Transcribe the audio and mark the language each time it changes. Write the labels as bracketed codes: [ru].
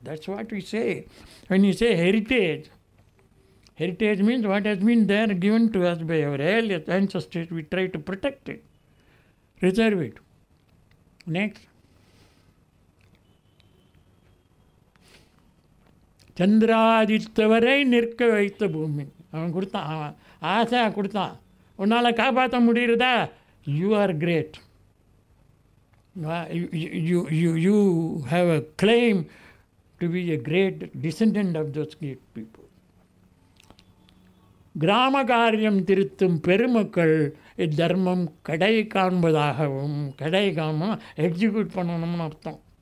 [en] That's what we say when you say heritage. Heritage means what has been there given to us by our earlier ancestors. We try to protect it, reserve it. [ta] Next சந்திராதித்தவரை நிற்க வைத்த பூமி. அவன் கொடுத்தான், அவன் ஆசை கொடுத்தான். உன்னால் காப்பாற்ற முடியுறதா? [en] You are great. You have a claim to be a great descendant of those great people. [ta] கிராம காரியம் திருத்தும் பெருமக்கள் இத்தர்மம் கடை காண்பதாகவும், கடை காணணும் எக்ஸிக்யூட் பண்ணணும்னு அர்த்தம்.